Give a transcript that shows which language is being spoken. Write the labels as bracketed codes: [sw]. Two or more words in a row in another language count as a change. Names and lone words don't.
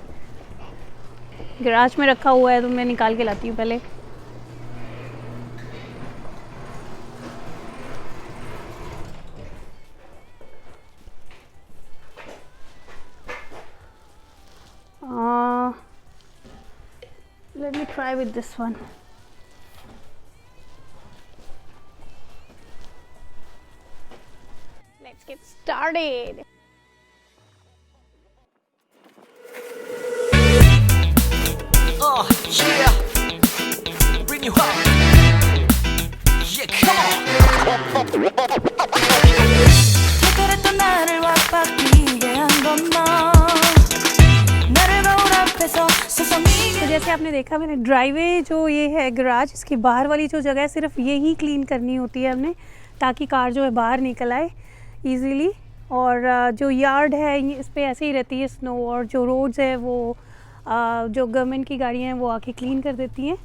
[hi] गैराज में रखा हुआ है तो मैं निकाल के लाती हूँ पहले। [en] Let me try with this one. Let's get started. Yeah, bring you home. Yeah, come on. [ko] 특별했던 나를 완박이게 한 건 너. 나를 거울 앞에서 서성이게. [hi] तो जैसे आपने देखा मैंने ड्राइवे जो ये है गैराज, इसकी बाहर वाली जो जगह है सिर्फ ये ही क्लीन करनी होती है हमने, ताकि कार जो है बाहर निकल आए इजीली। और जो यार्ड है इस पे ऐसे ही रहती है स्नो, और जो रोड्स है वो जो गवर्नमेंट की गाड़ियाँ हैं वो आके क्लीन कर देती हैं।